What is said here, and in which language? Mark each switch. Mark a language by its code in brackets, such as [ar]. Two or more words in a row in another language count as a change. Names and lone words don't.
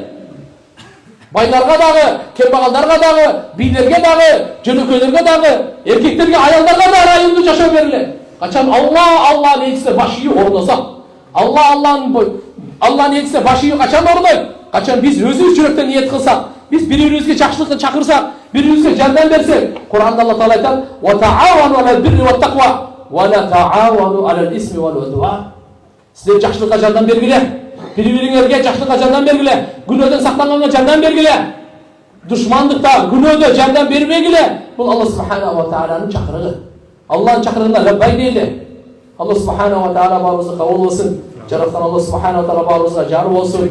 [ky] Байларга дагы, кембагалдарга дагы, бийлерге дагы, жөнөкөйлөргө дагы, эркектерге, аялдарга да ырайымдуу жашоо берилет. Качан Алланын элчиси баш ийип ордосо, Алланын элчиси баш ийип качан ордойт? Качан биз өзүбүз жүрөктөн ниет кылсак, биз бири-бирибизге жакшылыкка чакырсак, бири-бирибизге жардам берсек. Кур'анда Алла Таала айтат: [ar] "وتعاونوا على البر والتقوى ولا تعاونوا على الإثم والعدوان." [ky] Силер жакшылыкка жардам бергиле. Бири-бириңерге жакшылыкка жардам бергиле. Күнөөдөн сактанганга жардам бергиле. Душмандыкта, күнөөдө жардам бербегиле. Бул Алла [ar] سبحانه و [ky] тааlanын чакырыгы. Алланын чакырыгына лаббай дейли. Алла [ar] سبحانه وتعالى [ky] баарыбызды кабыл кылсын. Жараткан Алла [ar] سبحانه وتعالى [ky] баарыбызга жар болсун.